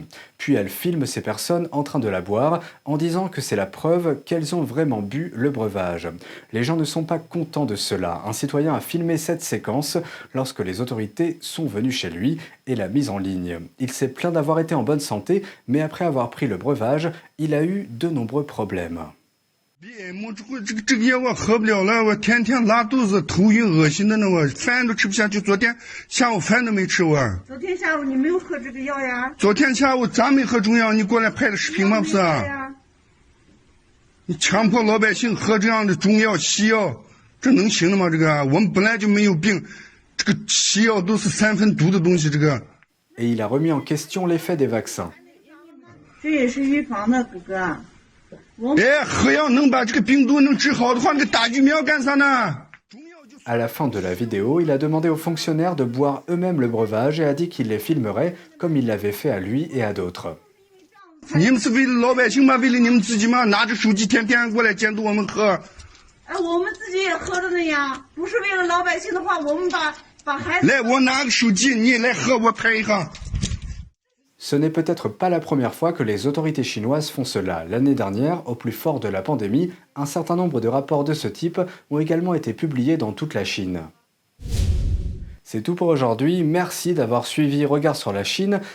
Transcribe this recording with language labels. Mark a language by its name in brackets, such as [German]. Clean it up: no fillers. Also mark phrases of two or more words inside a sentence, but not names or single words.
[French] Puis elles filment ces personnes en train de la boire en disant que c'est la preuve qu'elles ont vraiment bu le breuvage. Les gens ne sont pas contents de cela. Un citoyen a filmé cette séquence lorsque les autorités sont venues chez lui et l'a mise en ligne. Il s'est plaint d'avoir été en bonne santé, mais après avoir pris le breuvage, il a eu de nombreux problèmes. [Chinese] 这个药我喝不了了，我天天拉肚子、头晕、恶心的呢，我饭都吃不下去。昨天下午饭都没吃我。昨天下午你没有喝这个药呀？昨天下午咱没喝中药，你过来拍的视频吗？不是？ 你强迫老百姓喝这样的中药西药，这能行的吗？这个我们本来就没有病，这个西药都是3分毒的东西，这个。 [French] Et il a remis en question l'effet des vaccins. [Chinese] 这也是预防的，哥哥。哎，喝药能把这个病毒能治好的话，你给打疫苗干啥呢？ [French] À la fin de la vidéo, il a demandé aux fonctionnaires de boire eux-mêmes le breuvage et a dit qu'il les filmerait comme il l'avait fait à lui et à d'autres. [Chinese] 你们是为了老百姓吗？为了你们自己吗？拿着手机天天过来监督我们喝。哎，我们自己也喝着呢呀，不是为了老百姓的话，我们把孩子。来，我拿个手机，你来喝，我拍一下。 [French] Ce n'est peut-être pas la première fois que les autorités chinoises font cela. L'année dernière, au plus fort de la pandémie, un certain nombre de rapports de ce type ont également été publiés dans toute la Chine. C'est tout pour aujourd'hui, merci d'avoir suivi Regard sur la Chine.